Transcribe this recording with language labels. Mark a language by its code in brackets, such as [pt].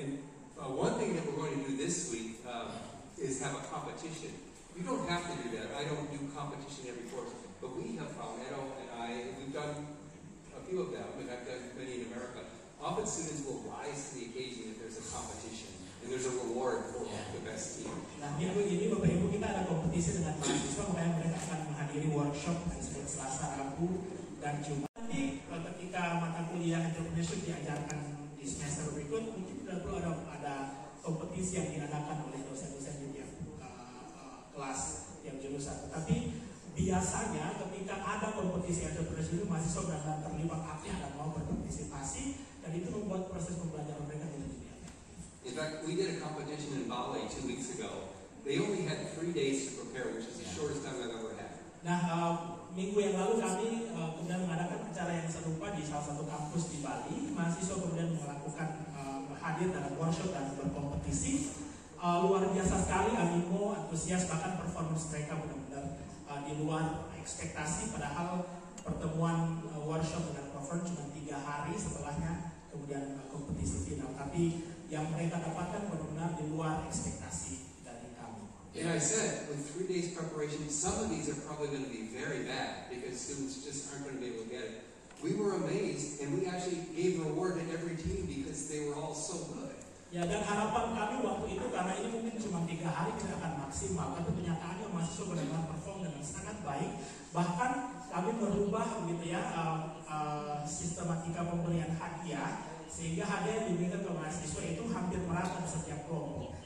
[en] And one thing that we're going to do this week is have a competition. You don't have to do that. I don't do competition every course, but we have found, Edo and I, we've done a few of them, and I've done many in America. Often students will rise to the occasion if there's a competition, and there's a reward for the best team. [id] Nah, minggu ini Bapak Ibu kita ada kompetisi dengan mahasiswa, makanya mereka akan menghadiri workshop hari Senin, Selasa, Rabu, dan Jumat. Nanti ketika mata kuliah entrepreneurship diajarkan di semester berikut, mungkin tidak perlu ada kompetisi yang diadakan oleh dosen-dosen di tiap kelas, tiap jurusan. Tetapi biasanya ketika ada kompetisi entrepreneurship itu mahasiswa benar-benar terlibat aktif dan mau berpartisipasi, dan itu membuat proses pembelajaran mereka jadi lebih efektif. [en] In fact, we did a competition in Bali 2 weeks ago. They only had 3 days to prepare, which is the shortest time I've ever had. [id] Nah, minggu yang lalu kami kemudian mengadakan acara yang serupa di salah satu kampus di Bali. Mahasiswa kemudian melakukan hadir dalam workshop dan berkompetisi. Luar biasa sekali animo, antusias, bahkan performance mereka benar-benar di luar ekspektasi. Padahal pertemuan workshop dengan Profer cuma 3 hari setelahnya kemudian kompetisi final. Tapi yang mereka dapatkan benar-benar di luar ekspektasi dari kami. [en] And I said, with 3 days preparation, some of these are probably going to be very bad because students just aren't going to be able to get it. We were amazed, and we actually gave reward to every team because they were all so good. [id] Ya, dan harapan kami waktu itu, karena ini mungkin cuma 3 hari tidak akan maksimal, tapi kenyataannya mahasiswa benar-benar perform dengan sangat baik. Bahkan kami merubah begitu ya sistematika pemberian hadiah, sehingga hadiah yang diberikan ke mahasiswa itu hampir merata di setiap kelompok.